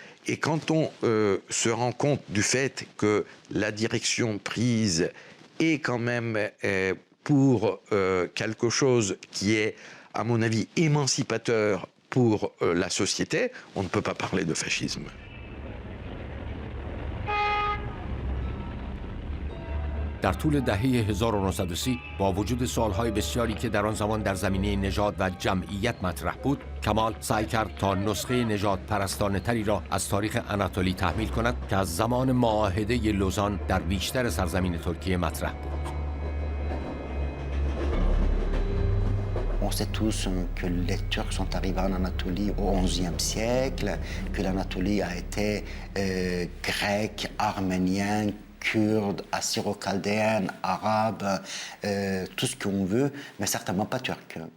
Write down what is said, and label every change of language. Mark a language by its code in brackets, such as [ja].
[fr] Et quand on se rend compte du fait que la direction prise est quand même pour quelque chose qui est, à mon avis, émancipateur pour la société, on ne peut pas parler de fascisme. [fa] در طول دهه 1930 با وجود سالهای بسیاری که در آن زمان در زمینه نژاد و جمعیت مطرح بود، کمال سعی کرد تا نسخه نژاد پرستانه تری را از تاریخ آناتولی تحمیل کند که از زمان معاهده لوزان در بیشتر سرزمین ترکیه مطرح بود. [fr] On sait tous que les Turcs sont arrivés en Anatolie au XIe siècle, que l'Anatolie a été grecque, arménienne, kurde, assyro-chaldéenne, arabe, tout ce qu'on veut, mais certainement pas turc.